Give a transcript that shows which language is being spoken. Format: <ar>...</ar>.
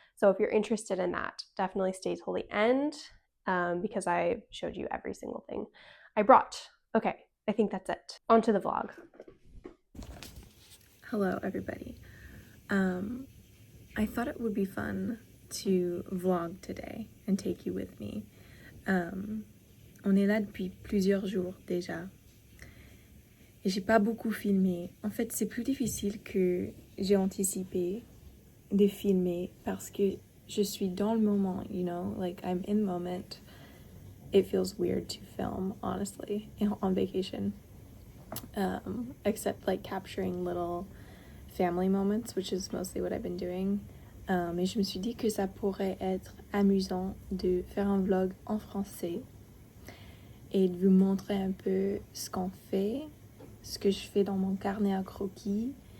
<en>So if you're interested in that, definitely stay till the end because I showed you every single thing I brought. Okay, I think that's it. On to the vlog. Hello, everybody. I thought it would be fun to vlog today and take you with me.</en> <fr>On est là depuis plusieurs jours déjà. Et j'ai pas beaucoup filmé. En fait, c'est plus difficile que j'ai anticipé de filmer parce que je suis dans le moment,</fr> <en>you know, like I'm in the moment. It feels weird to film, honestly, on vacation. Except like capturing little family moments, which is mostly what I've been doing.</en> <fr>Et je me suis dit que ça pourrait être amusant de faire un vlog en français et de vous montrer un peu ce qu'on fait, ce que je fais dans mon carnet à croquis.</fr>